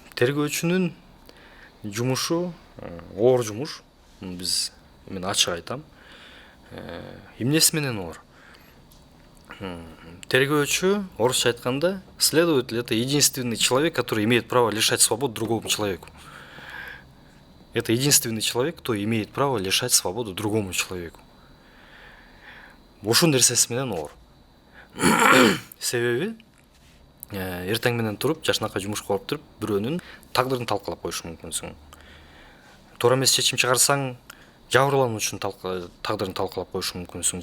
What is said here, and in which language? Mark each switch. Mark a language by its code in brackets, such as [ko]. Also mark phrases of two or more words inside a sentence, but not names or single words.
[ky] Тергөөчүнүн жумушу оор жумуш. Мен ачык айтам. Эмнеси менен оор? Тергөөчү, орусча айтканда, [ru] следователь — это единственный человек, который имеет право лишать свободы другому человеку. Это единственный человек, кто имеет право лишать свободу другому человеку. [ky] Ушул нерсеси менен оор. Себеби эртең менен туруп, жашынакай жумушка барып туруп, бирөөнүн тагдырын талкалап коюш мүмкүнсүң. Туура эмес чечим чыгарсаң, жабырлануучунун тагдырын талкалап коюш мүмкүнсүң.